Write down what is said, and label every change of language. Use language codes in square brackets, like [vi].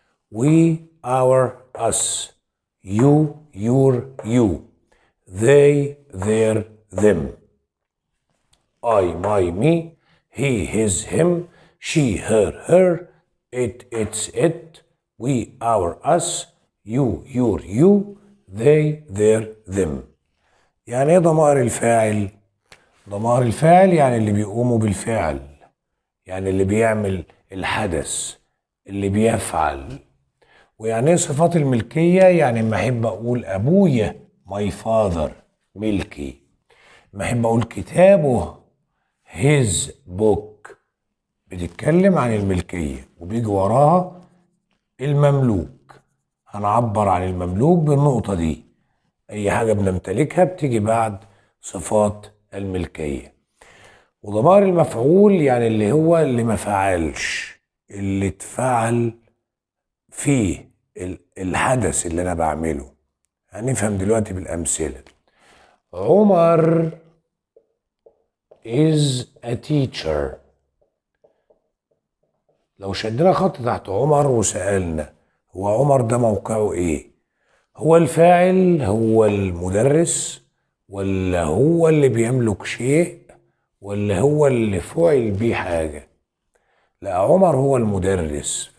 [en] we, our, us, you, your, you, they, their, them, I, my, me, he, his, him, she, her, her, it, its, it, we, our, us, you, your, you, they, their, them. [ar] يعني ايه ضمائر الفاعل؟ ضمائر الفاعل يعني اللي بيقوموا بالفعل، يعني اللي بيعمل الحدث، اللي بيفعل. ويعني ايه صفات الملكية؟ يعني ما احب اقول ابويا [en] my father [ar] ملكي، ما احب اقول كتابه [en] his book [ar] بتتكلم عن الملكية وبيجي وراها المملوك، هنعبر عن المملوك بالنقطة دي. اي حاجة بنمتلكها بتيجي بعد صفات الملكية. وضمائر المفعول يعني اللي هو اللي ما فعلش، اللي اتفعل فيه الحدث اللي انا بعمله. هنفهم دلوقتي بالامثله. [en] Omar is a teacher. [ar] لو شدنا خط تحت عمر وسألنا هو عمر ده موقعه ايه؟ هو الفاعل، هو المدرس، ولا هو اللي بيملك شيء، ولا هو اللي فعل بيه حاجة؟ لا، عمر هو المدرس.